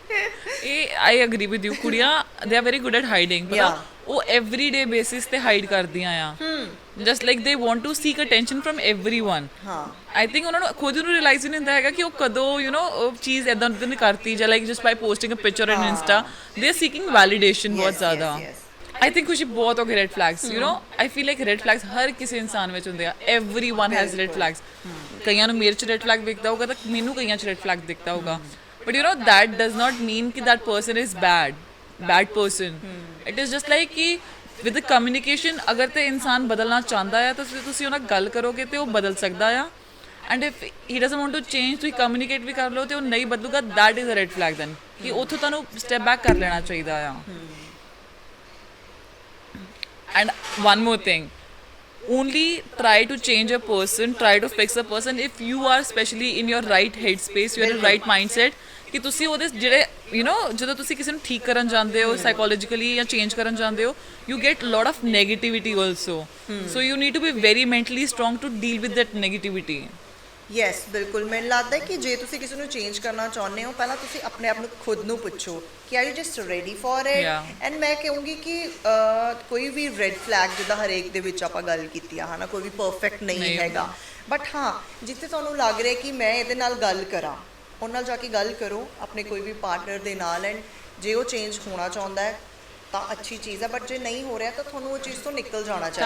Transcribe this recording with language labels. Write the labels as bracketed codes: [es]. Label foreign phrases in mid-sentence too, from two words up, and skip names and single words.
[en] ਇਹ I agree with you, ਕੁੜੀਆਂ they are very good at hiding, [pa] ਪਤਾ ਉਹ [en] everyday basis [pa] ਤੇ ਹਾਈਡ ਕਰਦੀਆਂ ਆ, [en] just like they want to seek attention from everyone. [pa] ਹਾਂ, [en] I think [pa] ਉਹਨਾਂ ਨੂੰ ਖੁਦ ਨੂੰ ਰਿਅਲਾਈਜ਼ ਨਹੀਂ ਹੁੰਦਾ ਹੈਗਾ ਕਿ ਉਹ ਕਦੋਂ ਉਹ ਚੀਜ਼ ਇਦਾਂ ਦੀ ਕਰਤੀ, ਜਾਂ [en] like just by posting a picture on Insta they are seeking validation [pa] ਬਹੁਤ ਜ਼ਿਆਦਾ। [en] I think [pa] ਖੁਸ਼ੀ ਬਹੁਤ ਹੋ ਗਏ [en] red flags, I feel like red flags [pa] ਹਰ ਕਿਸੇ ਇਨਸਾਨ ਵਿੱਚ ਹੁੰਦੇ ਆ, [en] everyone has red flags। [pa] ਕਈਆਂ ਨੂੰ ਮੇਰੇ 'ਚ [en] red flag [pa] ਦਿਖਦਾ ਹੋਊਗਾ ਤਾਂ ਮੈਨੂੰ ਕਈਆਂ 'ਚ [en] red flag [pa] ਦਿਖਦਾ ਹੋਊਗਾ, [en] but that does not mean ਕਿ that person is bad person। it is just like [pa] ਕਿ [en] with the communication [pa] ਅਗਰ ਤੇ ਇਨਸਾਨ ਬਦਲਣਾ ਚਾਹੁੰਦਾ ਆ ਤਾਂ ਤੁਸੀਂ ਉਹਨਾਂ ਨਾਲ ਗੱਲ ਕਰੋਗੇ ਤੇ ਉਹ ਬਦਲ ਸਕਦਾ ਆ, [en] and if he doesn't want to change [pa] ਤੁਸੀਂ communicate ਵੀ ਕਰ ਲਓ ਤੇ ਉਹ ਨਹੀਂ ਬਦਲੂਗਾ, [en] that is a red flag then [pa] ਕਿ ਉੱਥੋਂ ਤੁਹਾਨੂੰ [en] step back [pa] ਕਰ ਲੈਣਾ ਚਾਹੀਦਾ ਆ। [en] And one more thing, only try to change a person, try to fix a person if you are especially in your right headspace, you are in right mindset [pa] ਕਿ ਤੁਸੀਂ ਉਹਦੇ ਜਿਹੜੇ ਜਦੋਂ ਤੁਸੀਂ ਕਿਸੇ ਨੂੰ ਠੀਕ ਕਰਨ ਜਾਂਦੇ ਹੋ ਸਾਈਕੋਲੋਜੀਕਲੀ ਜਾਂ ਚੇਂਜ ਕਰਨ ਜਾਂਦੇ ਹੋ, [en] you get lot of negativity also, so you need to be very mentally strong to deal with that negativity। [pa] ਯੈਸ, ਬਿਲਕੁਲ। ਮੈਨੂੰ ਲੱਗਦਾ ਕਿ ਜੇ ਤੁਸੀਂ ਕਿਸੇ ਨੂੰ ਚੇਂਜ ਕਰਨਾ ਚਾਹੁੰਦੇ ਹੋ, ਪਹਿਲਾਂ ਤੁਸੀਂ ਆਪਣੇ ਆਪ ਨੂੰ ਖੁਦ ਨੂੰ ਪੁੱਛੋ ਕਿ [en] are you just ready for it. [pa] ਐਂਡ ਮੈਂ ਕਹੂੰਗੀ ਕਿ ਕੋਈ ਵੀ ਰੈਡ ਫਲੈਗ ਜਿੱਦਾਂ ਹਰੇਕ ਦੇ ਵਿੱਚ ਆਪਾਂ ਗੱਲ ਕੀਤੀ ਆ, ਹੈ ਨਾ, ਕੋਈ ਵੀ ਪਰਫੈਕਟ ਨਹੀਂ ਹੈਗਾ, ਬਟ ਹਾਂ ਜਿੱਥੇ ਤੁਹਾਨੂੰ ਲੱਗ ਰਿਹਾ ਕਿ ਮੈਂ ਇਹਦੇ ਨਾਲ ਗੱਲ ਕਰਾਂ, ਉਹਨਾਂ ਨਾਲ ਜਾ ਕੇ ਗੱਲ ਕਰੋ ਆਪਣੇ ਕੋਈ ਵੀ ਪਾਰਟਨਰ ਦੇ ਨਾਲ, ਐਂਡ ਜੇ ਉਹ ਚੇਂਜ ਹੋਣਾ ਚਾਹੁੰਦਾ ਹੈ ਤਾਂ ਅੱਛੀ ਚੀਜ਼ ਹੈ, ਬਟ ਜੇ ਨਹੀਂ ਹੋ ਰਿਹਾ ਤਾਂ ਤੁਹਾਨੂੰ ਉਹ ਚੀਜ਼ ਤੋਂ ਨਿਕਲ ਜਾਣਾ ਚਾਹੀਦਾ